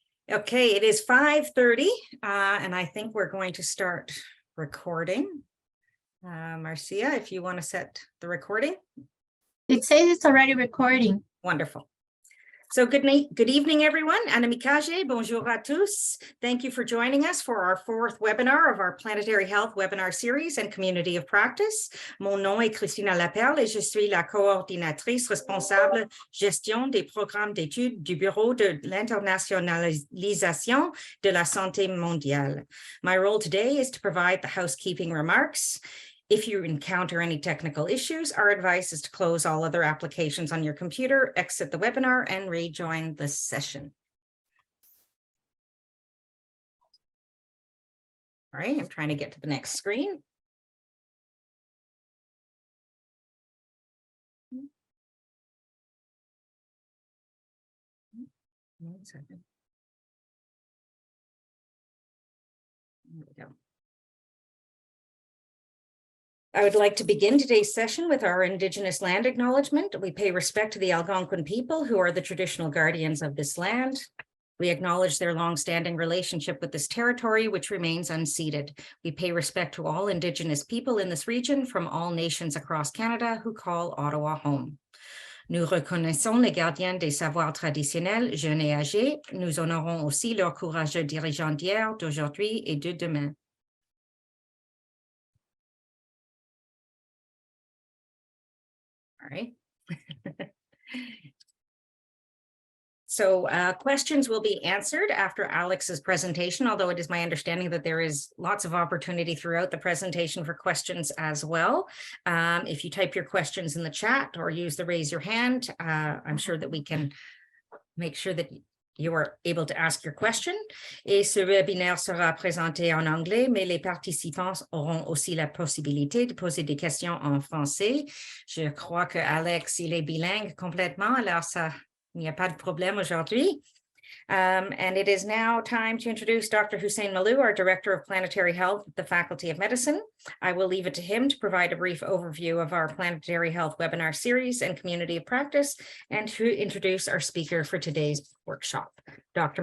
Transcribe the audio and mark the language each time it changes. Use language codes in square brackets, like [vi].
[en] Okay, it is 5:30, and I think we're going to start recording. Marcia, if you want to set the recording. It says it's already recording. Wonderful. So good evening, everyone. [fr] Anna Messager, bonjour à tous. [en] Thank you for joining us for our fourth webinar of our Planetary Health webinar series and Community of Practice. [fr] Mon nom est Christina Lapperle et je suis la coordinatrice responsable gestion des programmes d'études du Bureau de l'internationalisation de la santé mondiale. [en] My role today is to provide the housekeeping remarks. If you encounter any technical issues, our advice is to close all other applications on your computer, exit the webinar, and rejoin the session. All right, I'm trying to get to the next screen. One second. There we go. I would like to begin today's session with our Indigenous land acknowledgement. We pay respect to the Algonquin people who are the traditional guardians of this land. We acknowledge their long-standing relationship with this territory, which remains unceded. We pay respect to all Indigenous people in this region from all nations across Canada who call Ottawa home. [fr] Nous reconnaissons les gardiens des savoirs traditionnels, jeunes et âgés. Nous honorons aussi leurs courageux dirigeants d'hier, d'aujourd'hui et de demain. [en] All right. So questions will be answered after Alex's presentation, although it is my understanding that there is lots of opportunity throughout the presentation for questions as well. If you type your questions in the chat or use the raise your hand, I'm sure that we can make sure that you are able to ask your question. [fr] Et ce webinaire sera présenté en anglais, mais les participants auront aussi la possibilité de poser des questions en français. Je crois que Alex, il est bilingue complètement, alors ça, il n'y a pas de problème aujourd'hui. [en] And it is now time to introduce Dr. Hussein Malou, our Director of Planetary Health at the Faculty of Medicine. I will leave it to him to provide a brief overview of our Planetary Health webinar series and Community of Practice, and to introduce our speaker for today's workshop. Dr.